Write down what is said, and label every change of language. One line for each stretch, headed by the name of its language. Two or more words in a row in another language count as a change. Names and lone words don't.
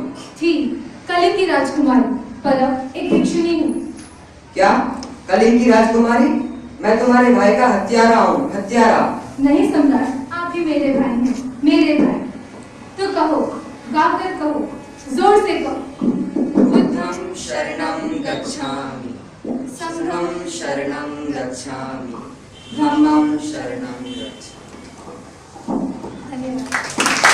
Hindi: थी कलिंग की राजकुमारी, पर अब एक भिक्षुणी हूँ। क्या? कलिंग की राजकुमारी? मैं तुम्हारे भाई का हत्यारा हूँ, हत्यारा। नहीं सम्राट, आप भी मेरे भाई हैं, मेरे भाई। तो कहो, गाकर कहो, जोर से कहो।
Pali: बुद्धं शरणं गच्छामि, संघं शरणं गच्छामि, धम्मं शरणं गच्छामि।
Hindi: धन्यवाद।